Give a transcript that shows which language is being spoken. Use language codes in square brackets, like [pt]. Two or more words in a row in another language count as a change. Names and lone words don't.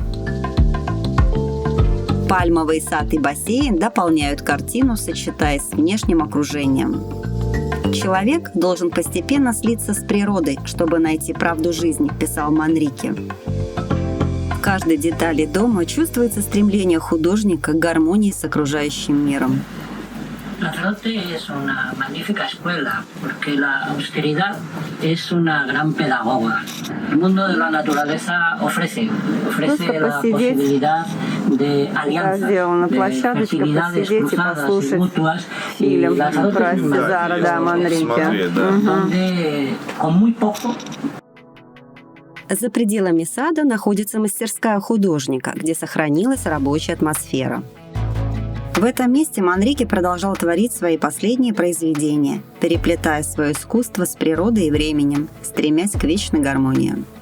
[ru] Пальмовый сад и бассейн дополняют картину, сочетаясь с внешним окружением. «Человек должен постепенно слиться с природой, чтобы найти правду жизни», – писал Манрике. В каждой детали дома чувствуется стремление художника к гармонии с окружающим миром. [es] Lanzarote es una magnífica escuela porque la austeridad es una gran pedagoga. El mundo de la naturaleza ofrece la posibilidad de alianzas, de fertilidades cruzadas y mutuas. Y Lanzarote es un lugar donde con muy poco. [ru] За пределами сада находится мастерская художника, где сохранилась рабочая атмосфера. В этом месте Манрике продолжал творить свои последние произведения, переплетая свое искусство с природой и временем, стремясь к вечной гармонии.